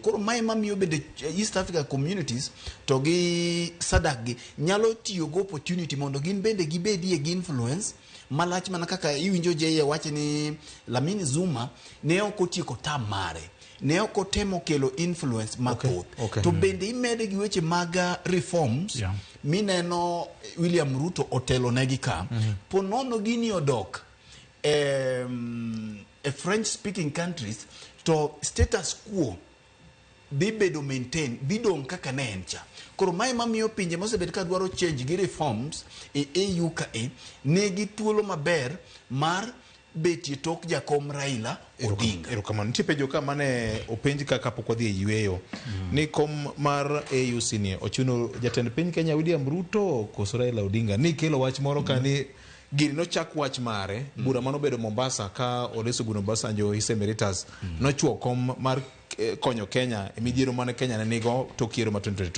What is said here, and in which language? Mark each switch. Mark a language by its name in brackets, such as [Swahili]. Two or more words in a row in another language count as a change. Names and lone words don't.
[Luo (Kenya and Tanzania)] Koro mae mamiyo bende [English] East Africa communities [Luo (Kenya and Tanzania)] to gi SADC gi nyalo tiyo go opportunity mondo gin bende gibedie gi influence malach mana kaka iwinjo jeye wache ni Lamine Zuma ne okotieko tam mare, ne okotemo kelo influence mathoth. To bende imede gi weche maga reforms mineno William Ruto otelo negi ka ponono gini odok [English] French speaking countries [Luo (Kenya and Tanzania)] to [English] status quo [Luo (Kenya and Tanzania)] bibedo maintain bidong kaka ne encha. Koro mae mamiyo pinje mosebed ka dwaro change gi reforms e AU ka negi thuolo maber mar betie tok jakom Raila Odinga. Erokamano. Nitie penjo ka mane openj kaka pok wadhi e yweyo ni kom mar AUC ni ochuno jatend piny Kenya William Ruto koso Raila Odinga ni kelo wach moro ka ni gini no chak wach mare bura mano bedo Mombasa ka Olusegun Obasanjo [English] His Emeritus [Luo (Kenya and Tanzania)] no chuo kom mar konyo Kenya e midhiero mane Kenya ne nigo tok yiero ma 2022.